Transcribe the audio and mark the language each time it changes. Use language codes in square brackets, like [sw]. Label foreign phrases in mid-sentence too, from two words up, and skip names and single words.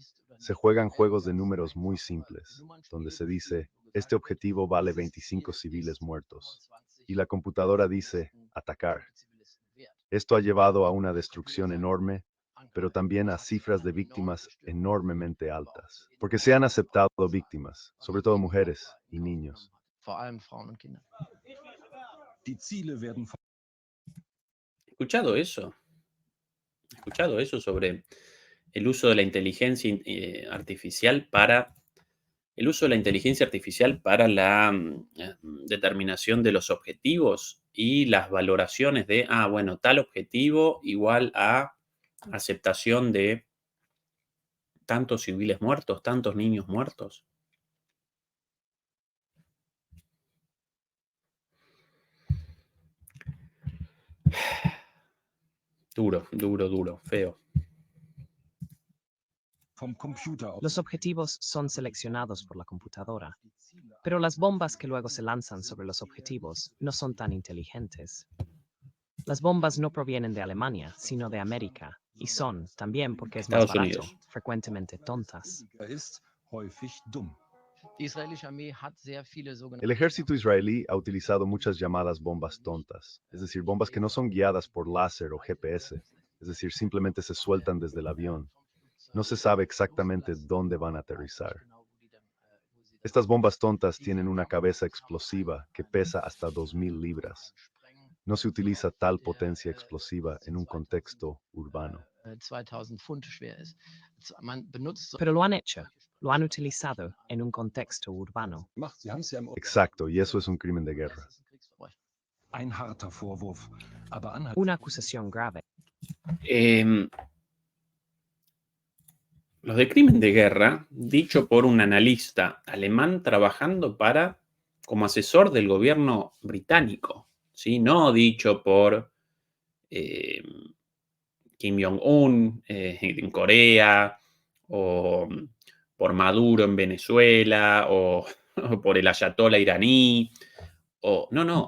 [es] Se juegan juegos de números muy simples, donde se dice, este objetivo vale 25 civiles muertos, y la computadora dice, atacar. Esto ha llevado a una destrucción enorme, pero también a cifras de víctimas enormemente altas, porque se han aceptado víctimas, sobre todo mujeres y niños. [de] Die Ziele werden [es] He escuchado eso sobre el uso de la inteligencia artificial para la determinación de los objetivos y las valoraciones de, bueno, tal objetivo igual a aceptación de tantos civiles muertos, tantos niños muertos. Duro, feo. [de] vom Computer aus. [es] Los objetivos son seleccionados por la computadora, pero las bombas que luego se lanzan sobre los objetivos no son tan inteligentes. Las bombas no provienen de Alemania, sino de América, y son, también porque es más Estados barato, Unidos. frecuentemente tontas. [de] Ist häufig dumm. [es] El ejército israelí ha utilizado muchas llamadas bombas tontas, es decir, bombas que no son guiadas por láser o GPS, es decir, simplemente se sueltan desde el avión. No se sabe exactamente dónde van a aterrizar. Estas bombas tontas tienen una cabeza explosiva que pesa hasta 2.000 libras. No se utiliza tal potencia explosiva en un contexto urbano. Pero lo han hecho, lo han utilizado en un contexto urbano. [de] Sie haben es ja im [es] Exacto, y eso es un crimen de guerra. [de] Ein harter Vorwurf, aber [es] Una acusación grave. Los de crimen de guerra, dicho por un analista alemán trabajando como asesor del gobierno británico, ¿sí? No dicho por Kim Jong-un en Corea, o por Maduro en Venezuela, o por el ayatollah iraní, no.